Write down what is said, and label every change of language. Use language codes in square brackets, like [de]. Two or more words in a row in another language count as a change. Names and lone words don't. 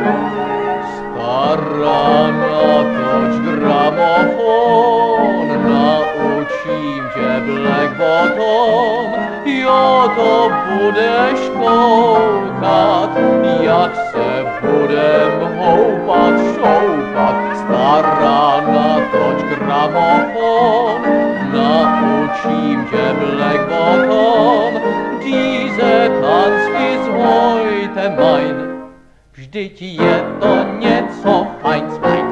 [cs] Stará, natoč gramofon, naučím tě Black Bottom, jo, to budeš koukat, jak se budem houpat, šoupat. Stará, natoč gramofon, naučím tě Black Bottom, [de] diese Tanz ist heute mein, [cs] vždyť je to něco fajn.